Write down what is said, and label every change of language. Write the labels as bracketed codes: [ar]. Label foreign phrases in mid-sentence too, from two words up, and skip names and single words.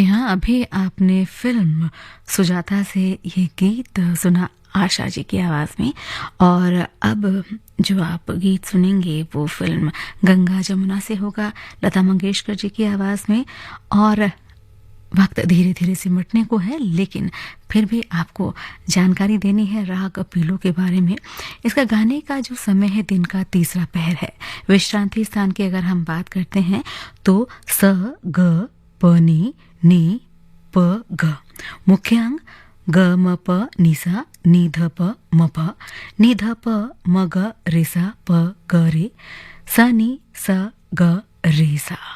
[hi] अभी आपने फिल्म सुजाता से ये गीत सुना आशा जी की आवाज में, और अब जो आप गीत सुनेंगे वो फिल्म गंगा जमुना से होगा, लता मंगेशकर जी की आवाज में। और वक्त धीरे धीरे सिमटने को है, लेकिन फिर भी आपको जानकारी देनी है राग पीलो के बारे में। इसका गाने का जो समय है दिन का तीसरा पहर है। विश्रांति स्थान की अगर हम बात करते हैं तो स ग प नी प ग, मुख्य अंग ग म प निसा नी ध प म प नी ध प म ग रे सा प ग रे स नी स ग रे सा।